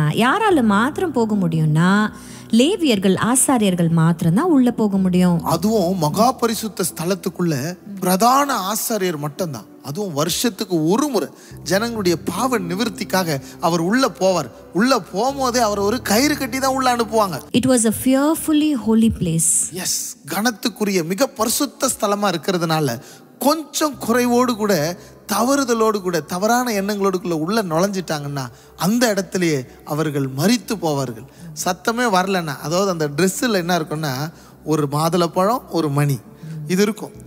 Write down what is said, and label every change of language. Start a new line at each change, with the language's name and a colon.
Tamil: யாரால மாத்திரம் போக முடியும்னா, லேவியர்கள், ஆசாரியர்கள் மாத்திரம் தான் உள்ள போக முடியும். அதுவும் மகா பரிசுத்த ஸ்தலத்துக்குள்ள பிரதான ஆசாரியர் மட்டும்தான். அதுவும் வருஷத்துக்கு ஒரு முறை ஜனங்களுடைய பாவ நிவர்த்திக்காக அவர் உள்ள போவார். உள்ள போகும்போதே அவர் ஒரு கயிறு கட்டி தான் உள்ள அனுப்புவாங்க.
English: It was a fearfully holy place.
Tamil: S, கனத்துக்குரிய மிக பரிசுத்த ஸ்தலமா இருக்கிறதுனால கொஞ்சம் குறைவோடு கூட, தவறுதலோடு கூட, தவறான எண்ணங்களோடுக்குள்ள உள்ள நுழைஞ்சிட்டாங்கன்னா அந்த இடத்துலயே அவர்கள் மரித்து போவார்கள். சத்தமே வரலன்னா, அதாவது அந்த ட்ரெஸ்ஸில் என்ன இருக்குன்னா, ஒரு மாதுளப்பழம், ஒரு மணி இது இருக்கும்.